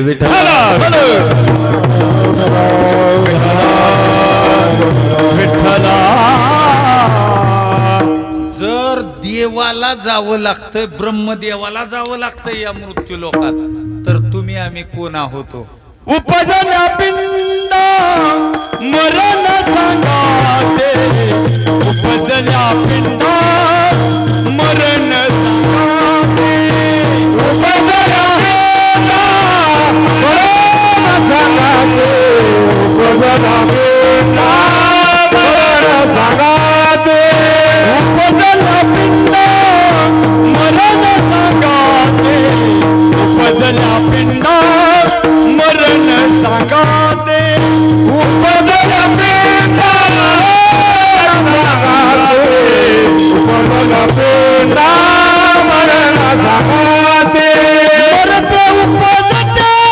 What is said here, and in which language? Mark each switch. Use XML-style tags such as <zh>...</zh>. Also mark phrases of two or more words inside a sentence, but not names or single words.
<mr>विठ्ठला. जर देवाला जावं लागतंय, ब्रह्मदेवाला जावं लागतंय या मृत्यू लोकात, तर तुम्ही आम्ही कोण आहोत? उपजल्या पिंड मरण सांगाते, उपजल्या पिंड मरण सांगाते, उपजल्या पिंड मरण सांगाते, उपजल्या पिंड मरण सांगाते, उपजल्या पिंड मरण सांगाते, उपजल्या पिंड मरण सांगाते, उपजल्या पिंड उपजल्या पिंड मरण सांगाते, मरते उपजते</mr>